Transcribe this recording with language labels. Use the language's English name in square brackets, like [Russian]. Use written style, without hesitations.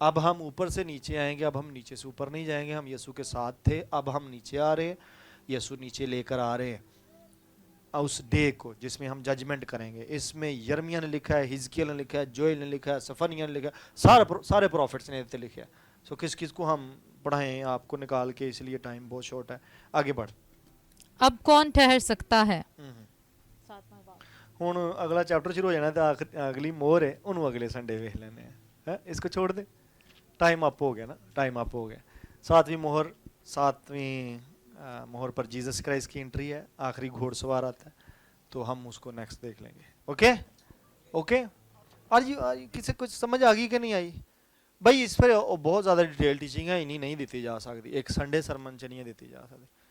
[Hindi] अब हम ऊपर से नीचे आएंगे, अब हम नीचे से ऊपर नहीं जाएंगे। हम यीशु के साथ थे, अब हम नीचे आ रहे, यीशु नीचे लेकर आ रहे उस डे को जिसमें हम जजमेंट करेंगे। इसमें यर्मिया ने लिखा है, हिजकियल ने लिखा है, जोएल ने लिखा है, सफनिया ने लिखा है, सारे प्रॉफिट्स ने लिखा है। सो किस किस को हम पढ़ाएं आपको निकाल के, इसलिए टाइम बहुत शॉर्ट है। आगे बढ़। अब कौन ठहर सकता है। [Punjabi] ਹੁਣ ਅਗਲਾ ਚੈਪਟਰ ਸ਼ੁਰੂ ਹੋ ਜਾਣਾ ਤੇ ਅਗਲੀ ਮੋਹਰ ਹੈ, ਉਹਨੂੰ ਅਗਲੇ ਸੰਡੇ ਵੇਖ ਲੈਂਦੇ हैं, [Hindi] इसको छोड़ दे, टाइम अप हो गया ना, टाइम अप हो गया। सातवीं मोहर, सातवीं मोहर पर जीसस क्राइस्ट की एंट्री है, आखिरी घोड़सवार आता है, तो हम उसको नेक्स्ट देख लेंगे। Okay okay. और ये किसी कुछ समझ आ गई कि नहीं आई भाई? इस पर बहुत ज़्यादा डिटेल टीचिंग है, इन्हीं नहीं दी जा सकती, एक संडे सरमन च नहीं दी जा सकती।